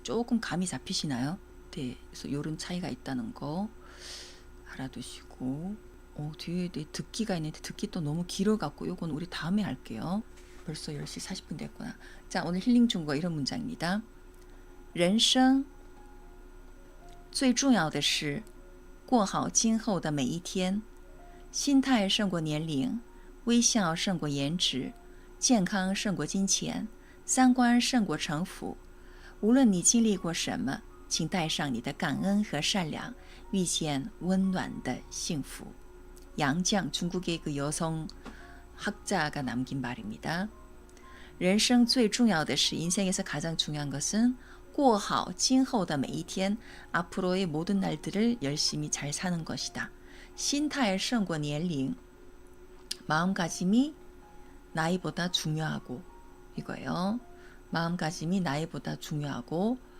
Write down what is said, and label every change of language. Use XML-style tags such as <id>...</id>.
<ko>조금 감이 잡히시나요? 네, 그래서 이런 차이가 있다는 거 알아두시고 뒤에 듣기가 있는데 듣기 또 너무 길어갖고 요건 우리 다음에 할게요. 벌써 10시 40분 됐구나. 자, 오늘 힐링 중거 이런 문장입니다.</ko> <zh>人生最重要的是过好今后的每一天心态胜过年龄微笑胜过颜值健康胜过金钱三观胜过城府无论你经历过什么请带上你的感恩和善良遇见温暖的幸福</zh> <ko>양장 중국의 그 여성 학자가 남긴 말입니다.</ko> <zh>人生最重要的是</zh> <ko>인생에서 가장 중요한 것은</ko> <zh>过好今后的每一天</zh> <ko>앞으로의 모든 날들을 열심히 잘 사는 것이다.</ko> <zh>心态胜过年龄</zh> <ko>마음가짐이 나이보다 중요하고 이거예요. 마음가짐이 나이보다 중요하고</ko>